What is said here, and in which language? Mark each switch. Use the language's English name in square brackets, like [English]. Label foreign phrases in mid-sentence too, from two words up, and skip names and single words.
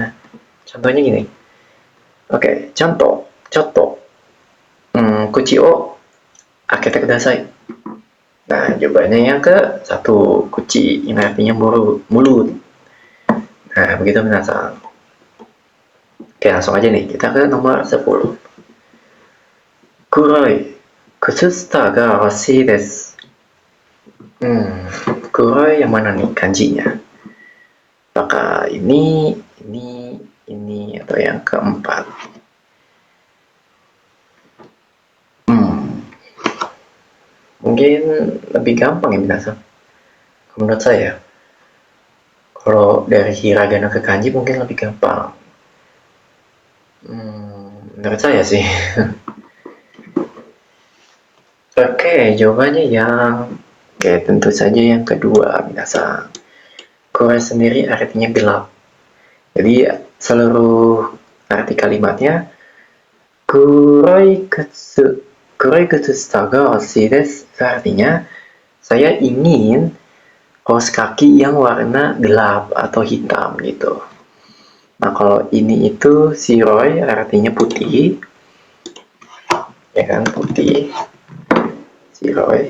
[Indonesian] Contohnya gini. Oke, contoh. [Japanese] 口を開けてください. [Indonesian] Nah, jawabannya yang ke satu, kuchi, ini artinya mulut. Nah, begitu minasan. Oke, langsung aja nih, kita ke nomor 10. [Japanese] 黒い、靴下が欲しいです. [Indonesian] Kuroi yang mana nih kanjinya? Apakah ini, atau yang keempat? Mungkin lebih gampang ya minasan. Menurut saya, kalau dari hiragana ke kanji mungkin lebih gampang. Menurut saya sih. Oke, jawabannya tentu saja yang kedua minasan. Kuroi sendiri artinya gelap. Jadi seluruh arti kalimatnya [Japanese] 黒い靴下が欲しいです, [Indonesian] artinya saya ingin kaos kaki yang warna gelap atau hitam gitu. Nah, kalau ini itu shiroi artinya putih. Ya kan, putih. Shiroi.